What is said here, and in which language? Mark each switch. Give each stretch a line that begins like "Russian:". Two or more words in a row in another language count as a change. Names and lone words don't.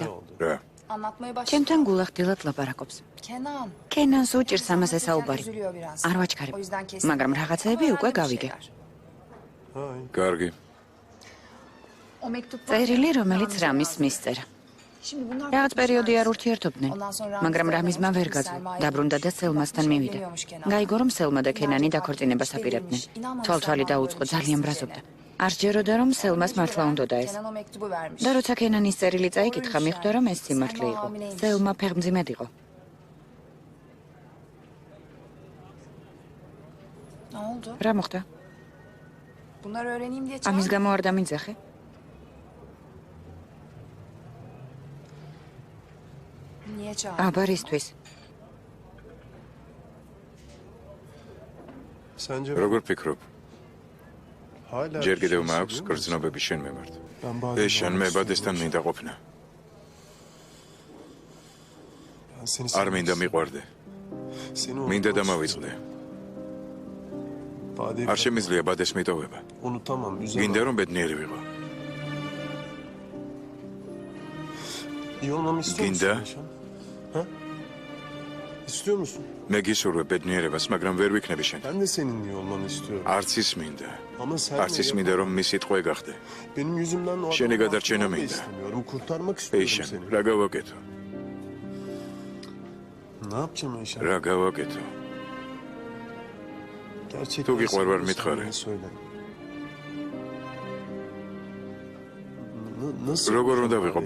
Georgian: რა
Turkish: Anlatmaya başladı.
Georgian: ჩემთან გულახდილად ლაპარაკობს. Kenan. კენანს უჭირს ამაზე საუბარი.
Turkish: Üzülüyor biraz.
Georgian: არ ვაჩქარებ.
Turkish: O yüzden kesin.
Georgian: მაგრამ რაღაცეები Ama უკვე
Turkish: önemli bir
Georgian: გავიგე.
Turkish: şeyler.
Georgian: კარგი
Turkish: O mektup
Georgian: წერილი, რომელიც რამის მისწერა.
Turkish: Şimdi bunlar
Georgian: რაღაც პერიოდი არ ურთიერთობდნენ,
Turkish: Ondan sonra
Georgian: მაგრამ რამისმა ვერ გაძლო. დაბრუნდა და სელმასთან მივიდა. გაიგო, რომ სელმა და კენანი დაქორწინებას აპირებდნენ. თვალთვალი დაუწყო, ძალიან ბრაზობდა. არ სჯეროდა, რომ სელმას მართლა უნდოდა ეს.
Turkish: Kenan o mektubu vermiş.
Georgian: და როცა კენანის წერილი წაიკითხა, მიხვდა, რომ ეს სიმართლე იყო. სელმა ფეხმძიმედ იყო.
Turkish: Ne oldu?
Georgian: რა მოხდა?
Turkish: Bunları öğreneyim diye
Georgian: ამის
Turkish: çağırdım.
Georgian: გამო არ დამიძახე?
Turkish: Niye çağırdın?
Georgian: აბარისთვის.
Turkish: Sence
Georgian: როგორ ფიქრობ
Turkish: hala
Georgian: ჯერ კიდევ
Turkish: düşünüyorsun,
Georgian: მაქვს
Turkish: değil mi?
Georgian: გრძნობები შენ მიმართ
Turkish: Ben bazen
Georgian: ეშან მე ბადესთან მინდა ყოფნა
Turkish: Ben seni
Georgian: არ მინდა მიყვარდე
Turkish: Seni
Georgian: მინდა
Turkish: unutmak
Georgian: დამავიწყდე
Turkish: istiyorum. Badeyi
Georgian: არ შემიძლია ბადეს მიტოვება
Turkish: unutamam, üzemem.
Georgian: გინდა რომ ბედნიერი ვიყო
Turkish: İyi olmamı istiyor Ginda. musun Eşan? Ha? İstiyor musun?
Georgian: მე გისურვებ ბედნიერებას მაგრამ ვერ ვიქნები შენ
Turkish: Ben de senin iyi olmanı istiyorum.
Georgian: არც ის მინდა
Turkish: Ama sen
Georgian: არც ის მინდა რომ მისი ტყვე გახდე
Turkish: Benim yüzümden o Seni adamı
Georgian: გადარჩენა
Turkish: mahkum olmayı
Georgian: მინდა.
Turkish: istemiyorum. Kurtarmak istiyorum
Georgian: ეიშან
Turkish: seni.
Georgian: რა გავაკეთო
Turkish: Ne yapacağım Eşan?
Georgian: რა გავაკეთო
Turkish: Gerçekten Tu git var seviyorsan mitxare. bana söyle. Nasıl?
Georgian: როგორ უნდა
Turkish: yapacağım
Georgian: ვიყო